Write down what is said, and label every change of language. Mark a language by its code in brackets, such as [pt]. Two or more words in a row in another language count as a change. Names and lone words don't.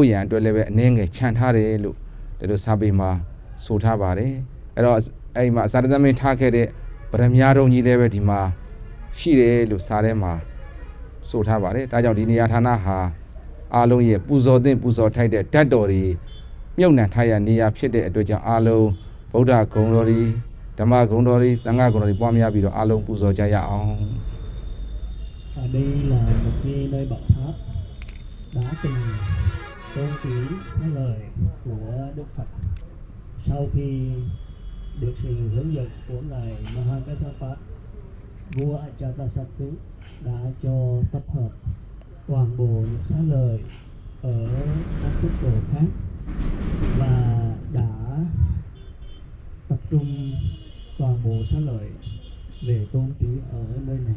[my] ရန်အတွက်လည်းပဲအနည်းငယ်ခြံထားတယ်လို့ဒီလိုစာပေမှာဆိုထားပါတယ်အဲ့တော့အဲ့ဒီမှာစာရသမင်းထားခဲ့တဲ့ဗရမ ्या တော်ကြီးလည်းပဲဒီမှာရှိတယ်လို့စာထဲမှာဆိုထားပါတယ်ဒါကြောင့်ဒီနေရာဌာနဟာအားလုံးရဲ့ပူဇော်သင့်ပူဇော်ထိုက်တဲ့ဓာတ်တော်တွေမြုပ်နှံထားရနေရာဖြစ်တဲ့အတွက်ကြောင့်အားလုံးဗုဒ္ဓဂုဏ်တော်တွေဓမ္မဂုဏ်တော်တွေသံဃာဂုဏ်တော်တွေပွားများပြီးတော့အားလုံးပူဇော်ကြရအောင် [vi] Ở đây là một cái nơi bảo tháp đã từng tôn kính xá lời của Đức Phật. Sau khi được sự hướng dẫn của ngài Mahakassapa, vua Ajatasattu đã cho tập hợp toàn bộ những xá lời ở các quốc độ khác và đã tập trung toàn bộ xá lợi về tôn kính ở nơi này.